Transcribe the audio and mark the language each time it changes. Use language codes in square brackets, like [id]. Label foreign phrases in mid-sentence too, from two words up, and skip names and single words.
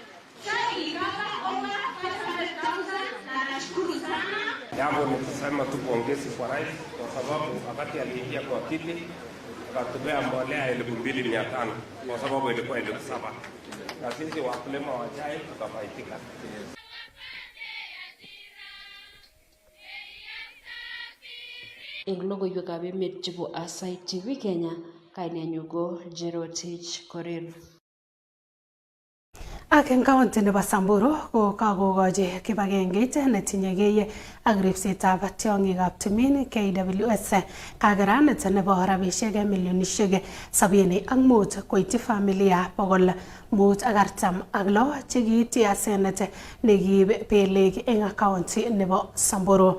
[sw] Jambo ni kusema tu pongezi kwa rais kwa sababu wakati aliingia kwa kiti akatupea mbolea 2,500 kwa sababu ilikuwa 7,000 na sisi wakulima wa chai tukafaidika. [kln] Eng logoiwekab emet chebo Asai TV Kenya, kainenyu ko Jerotich Korir. Ak eng kaunti nebo Samburu ko kakogochi kibagengeit netinyegei ak ripsetab tiong'ikab timin KWS kakeranet nebo rabisiek milionisiek 75 koityi familia 546 chekiityi asenet nekiib belek eng kaunti nebo Samburu.